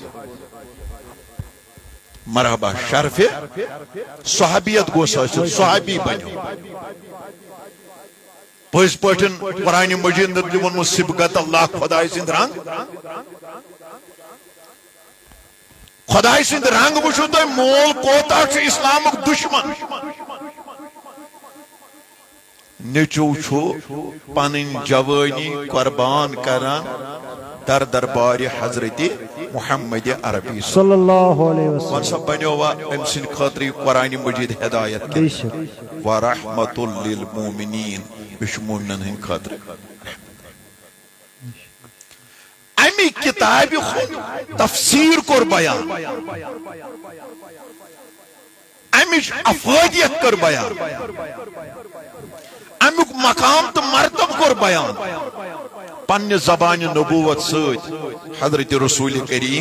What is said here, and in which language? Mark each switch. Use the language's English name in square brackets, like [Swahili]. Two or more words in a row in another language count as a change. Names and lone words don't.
[Kashmiri] مرحبا شرف صحابیت گوس حاصل صحابی بنو پٔزۍ پٲٹھۍ قرآن مجید ووٚنمُت [Arabic] صبغت اللہ [Kashmiri] خداے سٕنٛدۍ رنگ خداے سٕنٛدۍ رنگ وٕچھِو تُہۍ مول کوتاہ چھُ اسلامُک دشمن نیچو چھو پنن جوانی قربان کران در دربار حضرت محمد عربی [Arabic] صلی اللہ علیہ وسلم [Kashmiri] ون سا بنیوا ام سن خاطری قرآن مجید ہدایت کی [Arabic] ورحمت للمومنین [Kashmiri] بش مومنن ہن خاطر امی کتاب خود تفسیر کر بیان امی افادیت کر بیان امیک مقام تو مرتب کر بیان پنہ زبان نبوت سۭتۍ حضرت رسول کریم